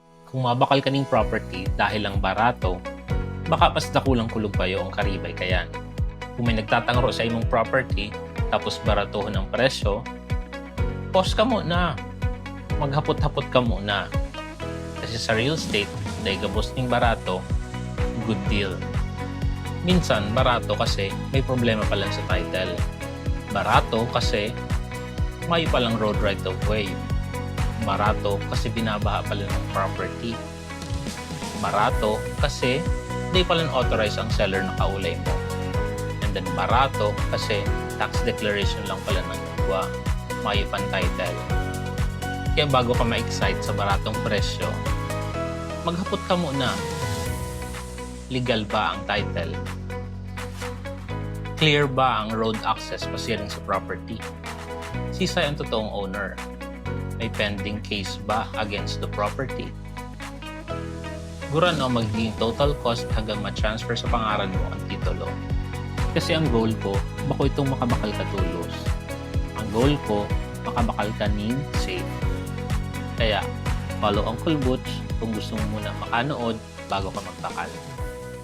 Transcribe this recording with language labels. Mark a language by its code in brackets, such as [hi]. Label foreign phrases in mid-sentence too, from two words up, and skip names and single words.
[bik] Kung mabakal kaning property dahil lang barato, baka pas dakulang kulog pa yung karibay kayan. Kung may nagtatangro sa imong property, tapos baratuhon ang presyo, pause ka muna. Maghapot-hapot ka muna. Kasi sa real estate, dahil gabos ning barato, [en] good deal. [tl] Minsan, barato kasi may problema pa lang sa title. Barato kasi may palang [en] road right of way. [tl] Barato kasi binabaha pala ng property. Barato kasi di pala authorize ang seller na kaulay mo. [en] And then [tl] barato kasi [en] tax declaration [tl] lang pala ng gawa. May pan title. [bik] Kaya bago ka ma-excite sa baratong presyo, maghapot ka muna. Legal ba ang title? Clear ba ang [en] road access [bik] pasiring sa property? Sisay ang totoong owner? [tl] May pending case ba [en] against the property? [bik] Guran o magiging total cost hanggang ma-transfer sa pangalan mo ang titulo. Kasi ang goal ko, bako itong makabakal ka tulos. Ang goal ko, makabakal ka ning safe. [tl] Kaya, follow Uncle Butch kung gusto mo muna makanood bago ka magbakal.